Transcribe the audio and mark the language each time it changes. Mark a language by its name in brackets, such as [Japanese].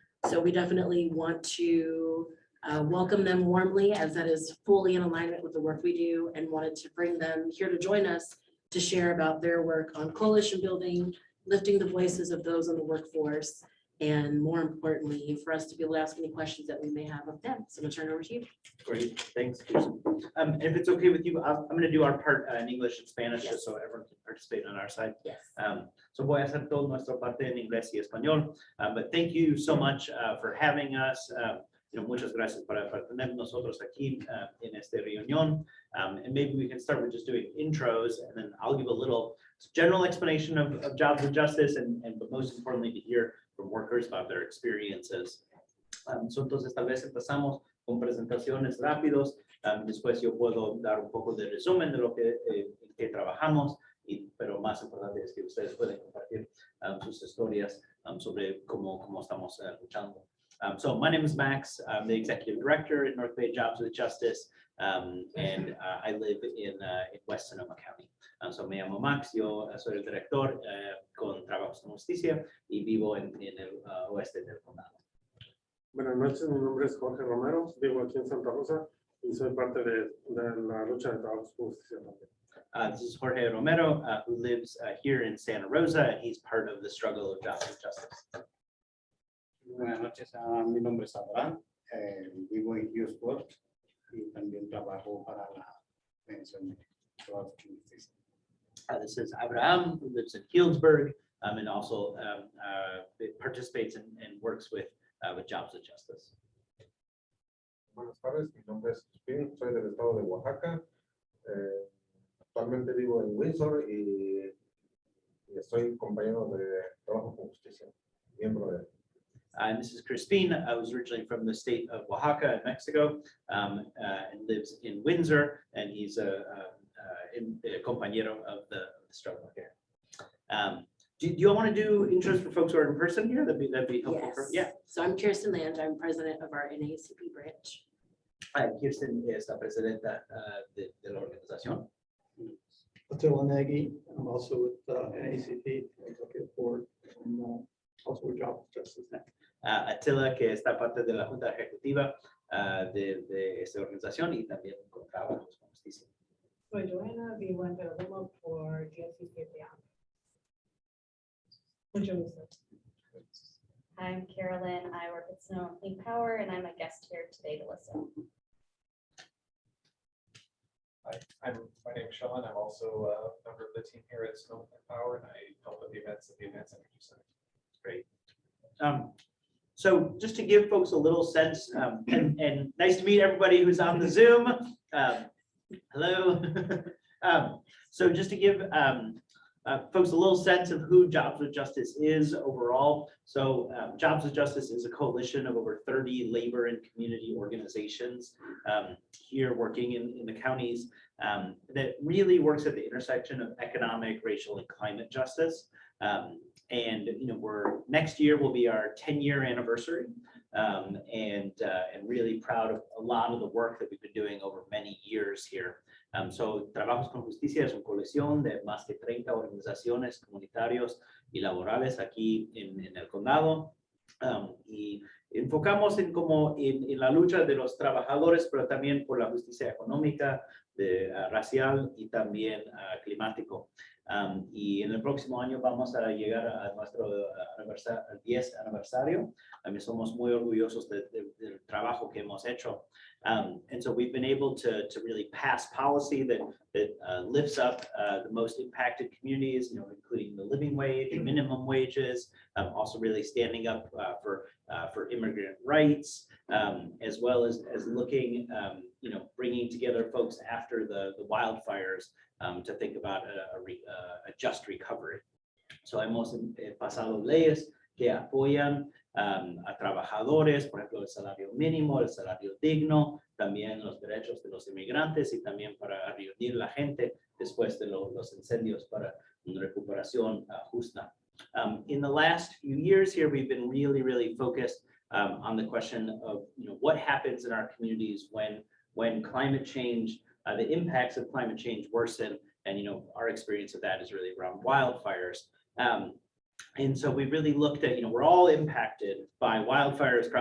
[English] So we definitely want to welcome them warmly, as that is fully in alignment with the work we do, and wanted to bring them here to join us to share about their work on coalition building, lifting the voices of those in the workforce, and more importantly, for us to be able to ask any questions that we may have of them. So I'm gonna turn it over to you. Great, thanks, Kirsten. If it's okay with you, I'm going to do our part in English and Spanish, Yes. just so everyone can participate on our side. Yes. [Spanish] So voy a hacer todo nuestra parte en inglés y español, [English] but thank you so much for having us. [Spanish] Muchas gracias para tener nosotros aquí en esta reunión. [English] And maybe we can start with just doing intros, and then I'll give a little general explanation of jobs and justice, but most importantly, to hear from workers about their experiences. [Spanish] So entonces tal vez empezamos con presentaciones rápidos. Después yo puedo dar un poco de resumen de lo que, en que trabajamos, pero más importante es que ustedes pueden compartir sus historias sobre cómo estamos luchando. [English] So my name is Max. I'm the executive director at North Bay Jobs with Justice, and I live in West Sonoma County. [Spanish] So me llamo Max, yo soy el director con Trabajos con Justicia y vivo en el oeste del condado. Buenas noches, mi nombre es Jorge Romero, vivo aquí en Santa Rosa y soy parte de la lucha de trabajos con justicia también. [English] This is Jorge Romero, who lives here in Santa Rosa, and he's part of the struggle of jobs and justice. [Spanish] Buenas noches, mi nombre es Abraham, vivo en Houston y también trabajo para la Pensión de Trabajos con Justicia. [English] This is Abraham, who lives in Healdsburg, and also participates and works with Jobs and Justice. [Spanish] Buenas tardes, mi nombre es Crispín, soy del estado de Oaxaca. Actualmente vivo en Windsor y soy compañero de Trabajo con Justicia, miembro de. [English] And this is Crispin. I was originally from the state of Oaxaca in Mexico, and lives in Windsor, and he's a compañero of the struggle here. Do you want to do intros for folks who are in person here? That'd be helpful. Yes. Yeah. So I'm Kirsten Land. I'm president of our NAACP branch. [Spanish] Kirsten es la presidenta de la organización. [English] Attila Nagy, I'm also with NAACP, executive board, and also with Jobs and Justice. [Spanish] Attila, que está parte de la junta ejecutiva de esta organización y también con Trabajos con Justicia. Soy Joana, vivo en Perdomo por 17 años. Mucho gusto. [English] I'm Carolyn. I work at Sonoma Clean Power, and I'm a guest here today to listen. Hi, my name is Sean. I'm also a member of the team here at Sonoma Clean Power, and I help with the events at the Advanced Energy Center. Great. So just to give folks a little sense, and nice to meet everybody who's on the Zoom. Hello. So just to give folks a little sense of who Jobs with Justice is overall. So Jobs with Justice is a coalition of over 30 labor and community organizations here working in the counties that really works at the intersection of economic, racial, and climate justice. And next year will be our 10-year anniversary, and really proud of a lot of the work that we've been doing over many years here. [Spanish] So Trabajos con Justicia es una coalición de más de 30 organizaciones comunitarios y laborales aquí en el condado, y enfocamos en la lucha de los trabajadores, pero también por la justicia económica, racial y también climático. Y en el próximo año vamos a llegar a nuestro 10 aniversario. También somos muy orgullosos del trabajo que hemos hecho. [English] And so we've been able to really pass policy that lifts up the most impacted communities, including the living wage, minimum wages, also really standing up for immigrant rights, as well as looking, bringing together folks after the wildfires to think about a just recovery. [Spanish] So hemos pasado leyes que apoyan a trabajadores, por ejemplo, el salario mínimo, el salario digno, también los derechos de los inmigrantes y también para reunir la gente después de los incendios para una recuperación justa. [English] In the last few years here, we've been really focused on the question of what happens in our communities when climate change, the impacts of climate change worsen, and our experience of that is really around wildfires. And so we really looked at, we're all impacted by wildfires.